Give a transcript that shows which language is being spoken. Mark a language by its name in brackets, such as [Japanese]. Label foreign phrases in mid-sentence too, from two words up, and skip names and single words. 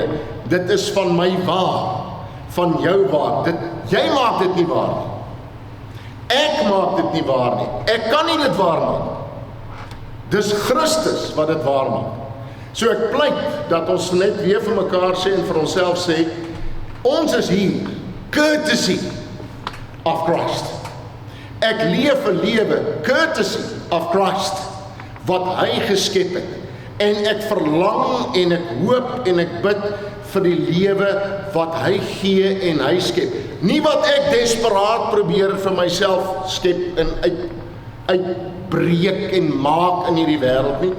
[Afrikaans] Dit is van my waar, van jou waar. Jy maak dit nie waar nie. Ek maak dit nie waar nie. Ek kan nie dit waar maak. Dis Christus wat dit waar maak. So ek pleit dat ons net weer vir mekaar sê en vir onsself sê, Ons is hier, [English] courtesy of Christ. [Afrikaans] Ek leef 'n lewe, [English] courtesy of Christ, [Afrikaans] wat hy geskep het. En ek verlang en ek hoop en ek bid vir die lewe wat hy gee en hy skep. Nie wat ek desperaat probeer vir myself skep en uitbreek en maak in hierdie wêreld nie.